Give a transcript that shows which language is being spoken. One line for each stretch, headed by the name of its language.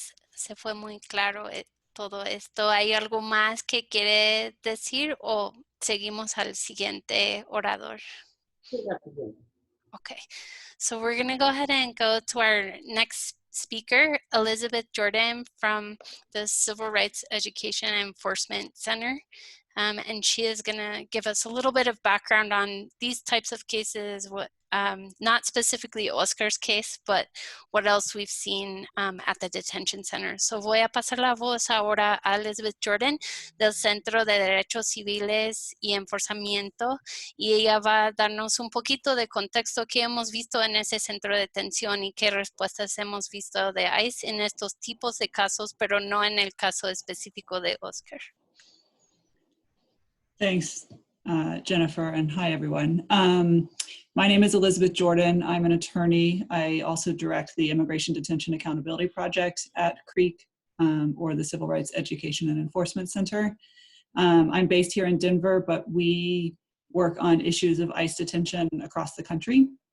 Spanish: Se fue muy claro todo esto. ¿Hay algo más que quiere decir o seguimos al siguiente orador?
English: Okay, so we're going to go ahead and go to our next speaker, Elizabeth Jordan from the Civil Rights Education and Enforcement Center. And she is going to give us a little bit of background on these types of cases, what, not specifically Oscar's case, but what else we've seen at the detention center.
Spanish: So voy a pasar la voz ahora a Elizabeth Jordan del Centro de Derechos Civiles y Enforzamiento, y ella va a darnos un poquito de contexto que hemos visto en ese centro de detención y qué respuestas hemos visto de ICE en estos tipos de casos, pero no en el caso específico de Oscar.
English: Thanks, Jennifer, and hi, everyone. My name is Elizabeth Jordan. I'm an attorney. I also direct the Immigration Detention Accountability Project at CREEK, or the Civil Rights Education and Enforcement Center. I'm based here in Denver, but we work on issues of ICE detention across the country.